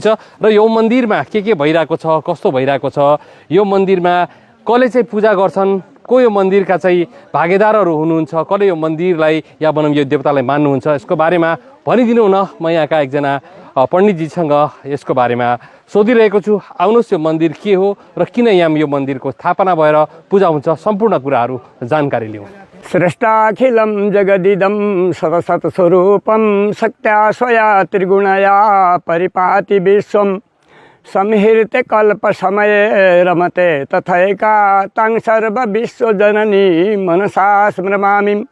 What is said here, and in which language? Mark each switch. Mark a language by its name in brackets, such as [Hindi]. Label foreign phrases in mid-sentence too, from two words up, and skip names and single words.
[Nepali] र यो मन्दिरमा के भइरहेको छ, कस्तो भइरहेको छ, यो मन्दिरमा कसले चाहिँ पूजा गर्छन्, को यो मन्दिरका चाहिँ भागेदारहरू हुनुहुन्छ, कसले यो मन्दिरलाई या भनौँ यो देवतालाई मान्नुहुन्छ, यसको बारेमा भनिदिनु न। म यहाँका एकजना पण्डितजीसँग यसको बारेमा सोधिरहेको छु। आउनुहोस्, यो मन्दिर के हो र किन यहाँ यो मन्दिरको स्थापना भएर पूजा हुन्छ, सम्पूर्ण कुराहरू जानकारी लिउँ। [Sanskrit] सृष्टाखिलं जगदिदं सतसत्स्वरूपं सत्या स्वया त्रिगुणया परिपाति विश्वं संहृत्य कल्पसमये रमते तथैका तां सर्वविश्वजननी मनसा स्मरामि।